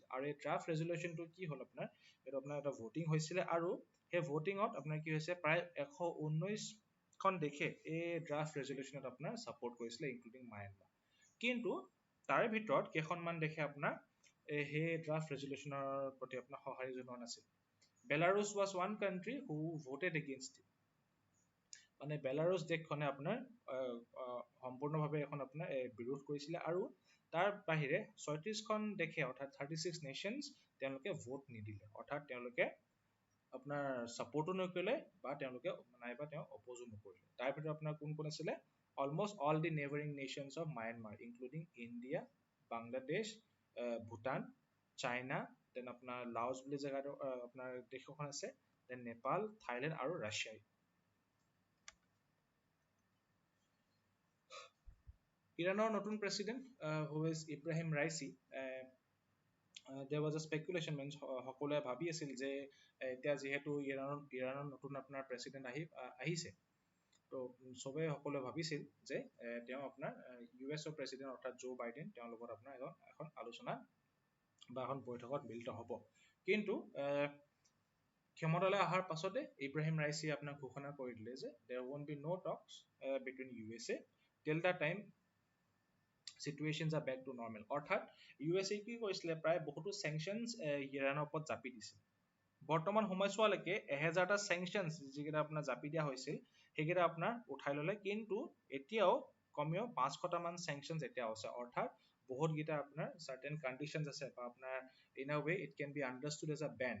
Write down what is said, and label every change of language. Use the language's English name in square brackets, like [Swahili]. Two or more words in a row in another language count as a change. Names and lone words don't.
[Assamese] আৰু এই [English] draft resolution [Assamese] কি হ'ল আপোনাৰ, এইটো আপোনাৰ এটা ভোটিং হৈছিলে আৰু সেই ভোটিঙত আপোনাৰ কি হৈছে প্ৰায় 119খন দেশে এই [English] draft resolution [Assamese] আপোনাৰ ছাপোৰ্ট কৰিছিলে, ইনক্লুডিং মায়ানমাৰ। কিন্তু তাৰে ভিতৰত কেইখনমান দেশে আপোনাৰ সেই [English] draft resolution [Assamese] প্ৰতি আপোনাৰ সঁহাৰি জনোৱা নাছিল। [English] বেলাৰুছ was one country who voted against it. [Assamese] মানে বেলাৰুছ দেশখনে আপোনাৰ সম্পূৰ্ণভাৱে এখন আপোনাৰ বিৰোধ কৰিছিলে আৰু তাৰ বাহিৰে 36খন দেশে অৰ্থাৎ 36 নেশ্যনছ তেওঁলোকে ভোট নিদিলে, অৰ্থাৎ তেওঁলোকে আপোনাৰ ছাপোৰ্টো নকৰিলে বা তেওঁলোকে নাইবা তেওঁ অপোজো নকৰিলে। তাৰ ভিতৰত আপোনাৰ কোন কোন আছিলে, [English] almost all the neighbouring nations of Myanmar including [Assamese] ইণ্ডিয়া, বাংলাদেশ, ভূটান, চাইনা, দেন আপোনাৰ লাওছ বুলি জেগাটো আপোনাৰ দেশ এখন আছে, দেন নেপাল, থাইলেণ্ড আৰু ৰাছিয়া। ইৰাণৰ নতুন [English] president who is [Assamese] ইব্ৰাহিম ৰাইচি, [English] there was a speculation means [Assamese] সকলোৱে ভাবি আছিল যে এতিয়া যিহেতু ইৰাণৰ নতুন আপোনাৰ প্ৰেচিডেণ্ট আহিছে, তো চবেই সকলোৱে ভাবিছিল যে তেওঁ আপোনাৰ US প্ৰেচিডেণ্ট অৰ্থাৎ জো বাইডেন তেওঁৰ লগত আপোনাৰ এখন আলোচনা বা এখন বৈঠকত মিলিত হ'ব। কিন্তু ক্ষমতালৈ অহাৰ পাছতে ইব্ৰাহিম ৰাইচিয়ে আপোনাক ঘোষণা কৰি দিলে যে [English] there won't be no talks between USA till the time situations are back to normal। [Assamese] অৰ্থাৎ USA কি কৰিছিলে, প্ৰায় বহুতো চেংচনছ ইৰাণৰ ওপৰত জাপি দিছিল। বৰ্তমান সময়ছোৱালৈকে 1000টা চেংচনছ যিকেইটা আপোনাৰ জাপি দিয়া হৈছিল সেইকেইটা আপোনাৰ উঠাই ল'লে, কিন্তু এতিয়াও কমেও 500টা মান চেংচনছ এতিয়াও আছে। অৰ্থাৎ বহুতকেইটা আপোনাৰ [English] certain conditions [Assamese] আছে বা আপোনাৰ [English] in a way it can be understood as a ban.